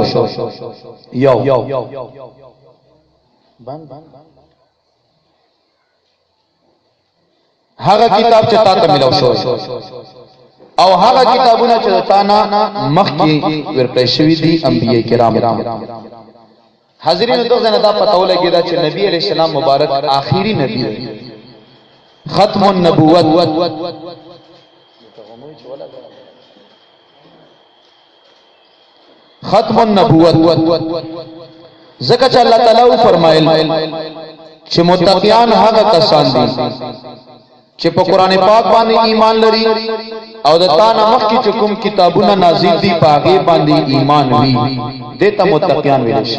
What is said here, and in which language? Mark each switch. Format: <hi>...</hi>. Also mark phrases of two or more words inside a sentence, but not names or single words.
<ps>یو هغه کتاب چې تا ته ملو شو او هغه کتابونه چې تا نه مخکې ورکړی شوي دي انبیاء کرام. حاضرینو دغه نه دا پته ولګیدا چې نبی</ps> <ar>علیہ السلام</ar> <ps>مبارک آخری نبی دی،</ps> <ar>ختم النبوت. ختم النبوت</ar> <ps>ځکه چې</ps> <ar>الله تعالی</ar> <ps>فرمایل چې متقیان هغه کسان دي چې په قران پاک باندې ایمان لري او د تا نه مخکې چې کوم کتابونه نازل دي په هغه باندې ایمان وي، دته متقیان ویل شي.</ps>